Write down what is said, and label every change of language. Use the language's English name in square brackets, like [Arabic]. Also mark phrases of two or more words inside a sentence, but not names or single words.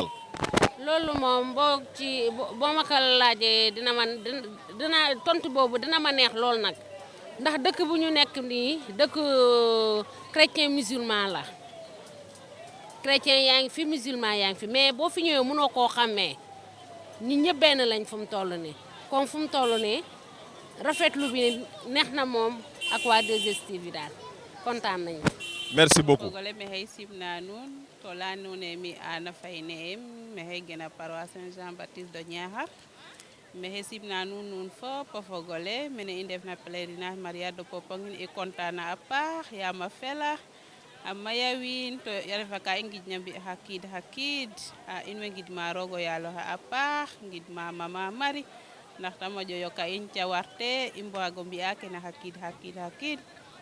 [Wolof] loolu moom boo ma ko laajee dina tontu boobu dina ma neex lool nag ndax dëkk bu ñu nekk nii dëkk [French] chrétien musulman [Wolof] la chrétien yaa ngi fi musulman yaa ngi fi mais boo fi ñëwee mënoo koo xàmmee ñun ñëpp benn lañ fu mu toll nii comme fu mu toll nii rafetlu bi neex na moom ak waa 2STV daal kontaan nañu. [French] merci beaucoup. [Serer] Fogole maxey simna nuun to leya nuun e mi Anna Faye ne'em maxey gena paroisse Saint Jean Baptiste de Niakhar maxey simna nuun fop o fogole mene i ndefna pèlerinage Maria de Popenguine i content na a paax yaam a fela a maya wiin to a refa ka i ngidna mbi xa qiid in way ngidma roog o yaaloxe a paax ngidma Mama Marie ndax ta moƴo yoka in cawarte i mbaago mbi'a kene xa qiid